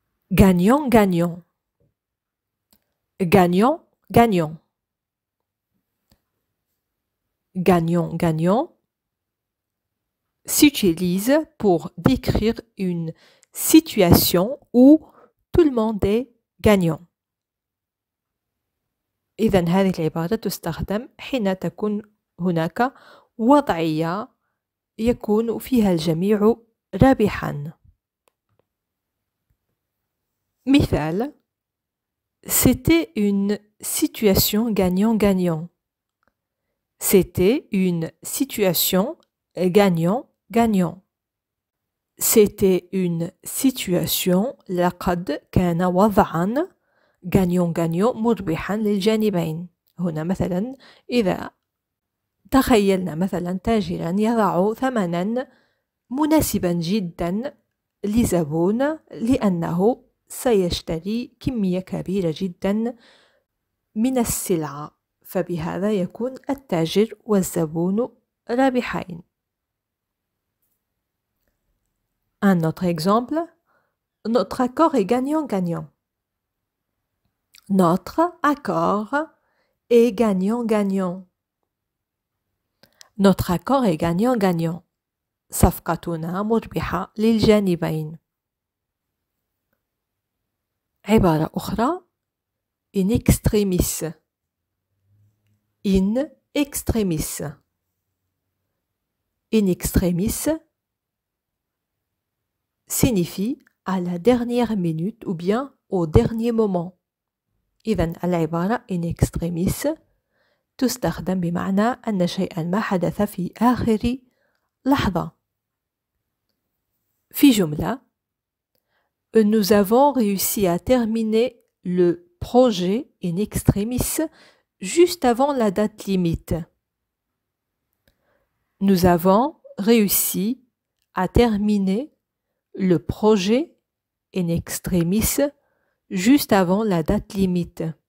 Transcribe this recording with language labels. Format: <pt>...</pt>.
<fr>Gagnant, gagnant. Gagnant, gagnant. Gagnant, gagnant s'utilise pour décrire une situation où tout le monde est gagnant.</fr> <ar>إذن هذه العبارة تستخدم حين تكون هناك وضعية يكون فيها الجميع رابحا. مثال:</ar> <fr>C'était une situation gagnant-gagnant. C'était une situation gagnant-gagnant. C'était une situation</fr> <ar>لقد كان وضعا gagnant-gagnant مربحا للجانبين. هنا مثلا إذا تخيلنا مثلا تاجرا يضع ثمنا مناسبا جدا لزبون لأنه سيشتري كمية كبيرة جدا من السلعة، فبهذا يكون التاجر والزبون رابحين.</ar> <fr>Un autre exemple, notre accord est gagnant-gagnant. Notre accord est gagnant-gagnant. Notre accord est gagnant-gagnant.</fr> <ar>صفقتنا مربحة للجانبين. عبارة أخرى in extremis.</ar> <fr>In extremis. In extremis signifie à la dernière minute ou bien au dernier moment.</fr> <ar>إذن العبارة in extremis تستخدم بمعنى أن شيئا ما حدث في آخر لحظة. في جملة:</ar> <fr>Nous avons réussi à terminer le projet in extremis juste avant la date limite. Nous avons réussi à terminer le projet in extremis juste avant la date limite.</fr>